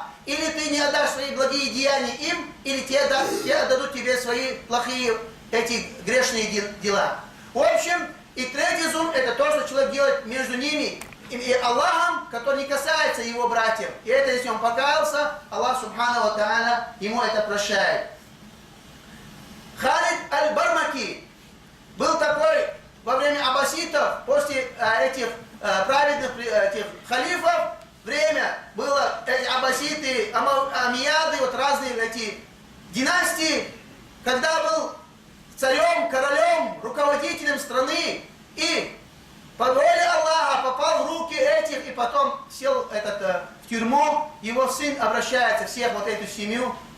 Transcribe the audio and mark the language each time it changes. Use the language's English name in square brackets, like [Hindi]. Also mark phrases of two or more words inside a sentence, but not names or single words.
[Russian] Или ты не отдашь свои благие деяния им, или те отдадут тебе свои плохие, эти грешные дела. В общем, и 3-й зульм, это то, что человек делает между ними и Аллахом, который не касается его братьев. И это, если он покаялся, Аллах [Arabic] سبحانه وتعالى [Russian] ему это прощает. Халид аль-Бармаки был такой во время аббаситов, после этих праведных этих халифов, время было эти аббаситы, амияды, вот разные эти династии, когда был царем, королем, руководителем страны, и по воле Аллаха попал в руки этих, и потом сел в тюрьму, его сын обращается всех вот эту семью.